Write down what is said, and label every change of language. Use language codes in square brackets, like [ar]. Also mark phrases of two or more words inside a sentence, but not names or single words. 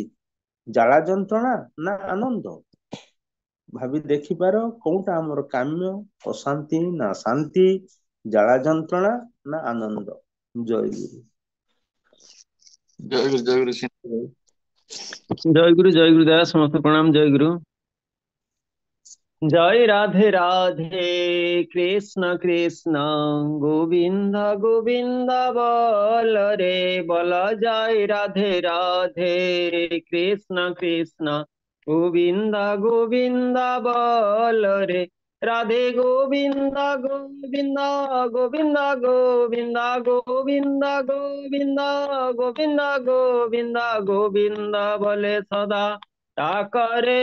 [or] ଜ୍ୱାଳା ଯନ୍ତ୍ରଣା ନା ଆନନ୍ଦ? ଭାବି ଦେଖିପାର, କୋଉଟା ଆମର କାମ୍ୟ? ଅଶାନ୍ତି ନା ଶାନ୍ତି? ଜ୍ୱାଳା ଯନ୍ତ୍ରଣା ନା ଆନନ୍ଦ? ଜୟଗୁରୁ। ଜୟ ଗୁରୁ, ଜୟ ଗୁରୁ। ଜୟ ଗୁରୁ ଦାସ, ସମସ୍ତ ପ୍ରଣାମ। ଜୟ ଗୁରୁ। [hi] जय राधे राधे, कृष्ण कृष्ण गोविंद गोविंद बोल रे बोल। जय राधे राधे, कृष्ण कृष्ण गोविंद गोविंद बोल रे। राधे गोविंद गोविंद गोविंद गोविंद गोविंद गोविंद गोविंद गोविंद गोविंद बोले सदा ताकरे।